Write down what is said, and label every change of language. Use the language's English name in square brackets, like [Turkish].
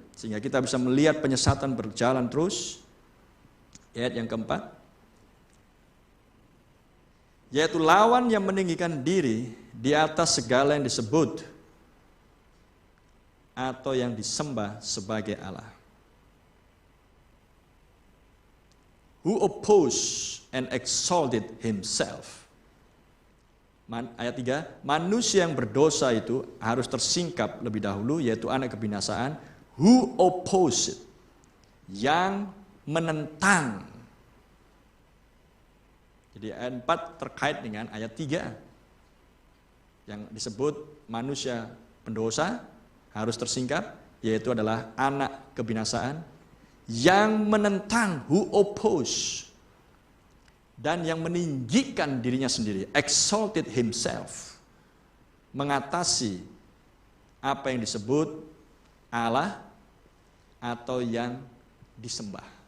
[Indonesian] Sehingga kita bisa melihat penyesatan berjalan terus. Ayat yang keempat, yaitu lawan yang meninggikan diri di atas segala yang disebut atau yang disembah sebagai Allah. [English] Who opposed and exalted himself. [Indonesian] Ayat 3, manusia yang berdosa itu harus tersingkap lebih dahulu, yaitu anak kebinasaan. [English] Who opposed, [Indonesian] yang menentang. Jadi ayat 4 terkait dengan ayat 3 yang disebut manusia pendosa harus tersingkap, yaitu adalah anak kebinasaan yang menentang, [English] who oppose, [Indonesian] dan yang meninggikan dirinya sendiri, [English] exalted himself, [Indonesian] mengatasi apa yang disebut Allah atau yang disembah.